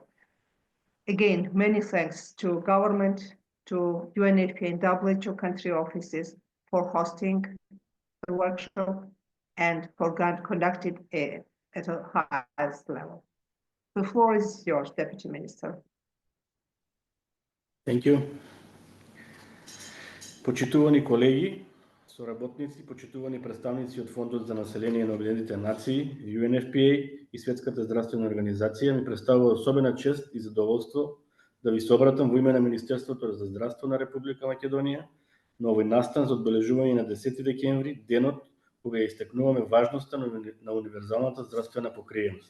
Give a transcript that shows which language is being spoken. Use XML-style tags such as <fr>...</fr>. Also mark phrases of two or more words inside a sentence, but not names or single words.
<en>Again, many thanks to government, to UNFPA and WHO country offices for hosting the workshop and for conducting it at a highest level. The floor is yours, Deputy Minister. Thank you.</en> <mk>Почитувани колеги, соработници, почитувани представници од Фондот за население на Обединетите нации, UNFPA и Светската здравствена организација, ми представува особена чест и задоволство да ви се обратам во име на Министерството за здравство на Република Македонија на овој настан за одбележување на 10 декември, денот кога истакнуваме важноста на универзалната здравствена покриеност.</mk>